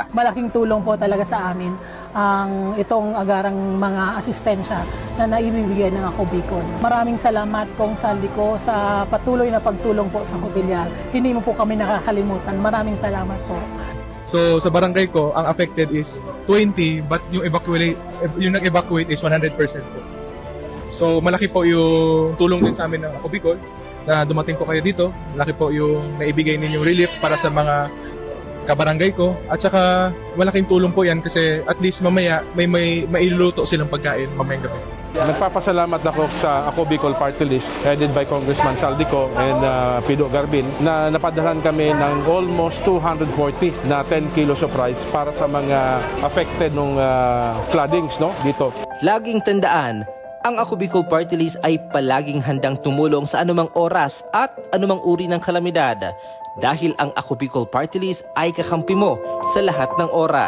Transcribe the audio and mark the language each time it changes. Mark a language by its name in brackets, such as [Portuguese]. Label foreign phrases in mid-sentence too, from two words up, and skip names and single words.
[Filipino] Malaking tulong po talaga sa amin ang itong agarang mga asistensya na naibibigay ng Ako Bicol. Maraming salamat Kong Saldi ko sa patuloy na pagtulong po sa Hubilyar. Hindi mo po kami nakakalimutan. Maraming salamat po. So sa barangay ko, ang [English] affected is 20 but [Filipino] yung nag-evacuate is 100% po. So malaki po yung tulong din sa amin ng Ako Bicol na dumating po kayo dito. Malaki po yung naibigay ninyong relief para sa mga kabarangay ko. At saka malaking tulong po yan kasi [English] at least [Filipino] mamaya may mailuluto silang pagkain mamayang gabi. Nagpapasalamat ako sa Ako Bicol Party List [English] headed by [Filipino] Congressman Saldico and Pido Garbin na napadalan kami ng almost 240 na [English] 10 kilos of rice [Filipino] para sa mga affected ng floodings dito. Laging tandaan, ang Ako Bicol Party List ay palaging handang tumulong sa anumang oras at anumang uri ng kalamidad dahil ang Ako Bicol Party List ay kakampi mo sa lahat ng oras.